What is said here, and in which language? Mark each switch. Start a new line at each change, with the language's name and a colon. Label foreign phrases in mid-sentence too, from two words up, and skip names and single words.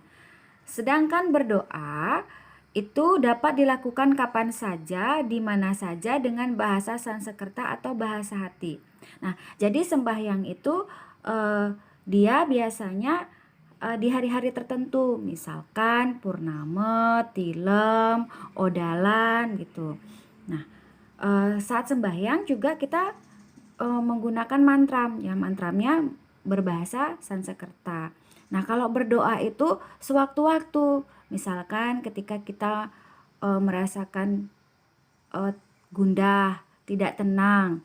Indonesian: Sedangkan berdoa itu dapat dilakukan kapan saja, di mana saja dengan bahasa Sanskerta atau bahasa hati. Nah, jadi sembahyang itu dia biasanya di hari-hari tertentu, misalkan purnama, tilem, odalan gitu. Nah, saat sembahyang juga kita menggunakan mantra, ya mantramnya berbahasa Sanskerta. Nah, kalau berdoa itu sewaktu-waktu, misalkan ketika kita merasakan gundah, tidak tenang.